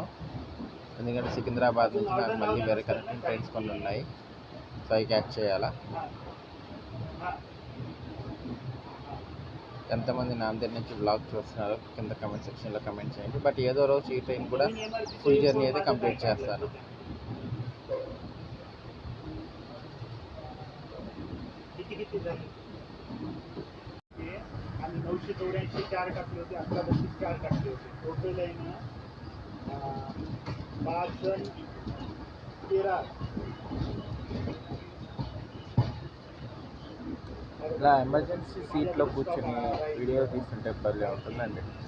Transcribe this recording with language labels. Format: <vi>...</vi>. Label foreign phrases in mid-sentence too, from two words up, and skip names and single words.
<te>ఎందుకంటే సికింద్రాబాద్ నుంచి నాకు మళ్ళీ వేరే</te> <en>connecting trains</en> <te>కొన్ని ఉన్నాయి. సో అవి క్యాచ్ చేయాలా. ఎంతమంది నాందేడ్ నుంచి బ్లాగ్ చూస్తున్నారో కింద</te> <en>comment sectionలో</en> <te>కమెంట్ చేయండి. బట్ ఏదో రోజు ఈ ట్రైన్ కూడా</te> <en>full journey</en> <te>అయితే కంప్లీట్ చేస్తాను.</te> <mr>आणि 984 4 टाकले होते, 1132 4 टाकले होते. टोटल आहे ना 5 जण 13.</mr> <te>ఇలా</te> <en>emergency seatలో</en> <te>కూర్చొని వీడియో తీసుకుంటే భలే ఉంటుందండి.</te>